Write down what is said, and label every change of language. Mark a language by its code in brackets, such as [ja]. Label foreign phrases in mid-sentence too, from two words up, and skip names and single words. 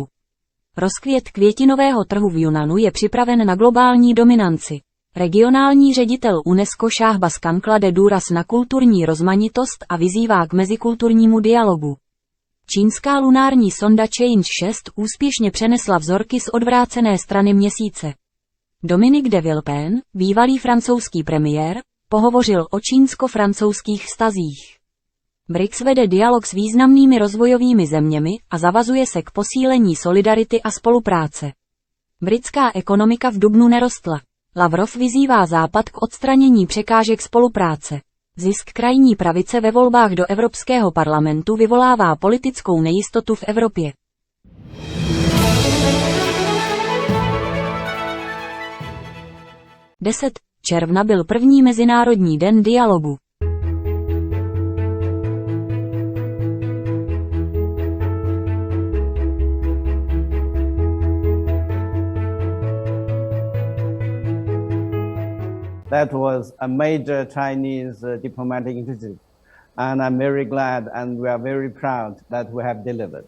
[cs] Rozkvět květinového trhu v Yunnanu je připraven na globální dominanci. Regionální ředitel UNESCO Shahbaz Khan klade důraz na kulturní rozmanitost a vyzývá k mezikulturnímu dialogu. Čínská lunární sonda Change 6 úspěšně přenesla vzorky z odvrácené strany měsíce. Dominique de Villepin, bývalý francouzský premiér, pohovořil o čínsko-francouzských vztazích. BRICS vede dialog s významnými rozvojovými zeměmi a zavazuje se k posílení solidarity a spolupráce. Britská ekonomika v dubnu nerostla. Lavrov vyzývá Západ k odstranění překážek spolupráce. Zisk krajní pravice ve volbách do Evropského parlamentu vyvolává politickou nejistotu v Evropě. června byl první Mezinárodní den dialogu. [en] That was a major Chinese diplomatic initiative, and I'm very glad and we are very proud that we have delivered.